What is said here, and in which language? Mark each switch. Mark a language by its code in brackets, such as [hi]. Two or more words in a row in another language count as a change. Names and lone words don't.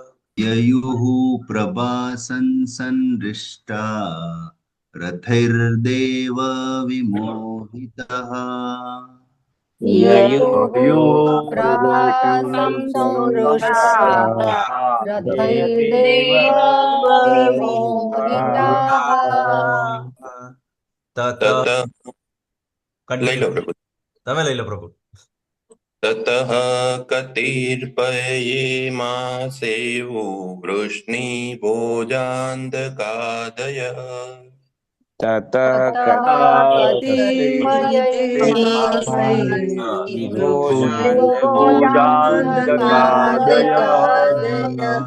[sa] ययुः प्रभासं संहृष्टा रथैर्देव विमोहितः ययुः प्रभासं संहृष्टा रथैर्देव विमोहिताः ततः [gu] લઈ લો પ્રભુ. તમે લઈ લો પ્રભુ. [sa] ततः कतिर्पयैर्मासेवो वृष्णिभोजान्तकादयः ततः कतिपयैर्मासैर्वृष्णिभोजान्तकादयः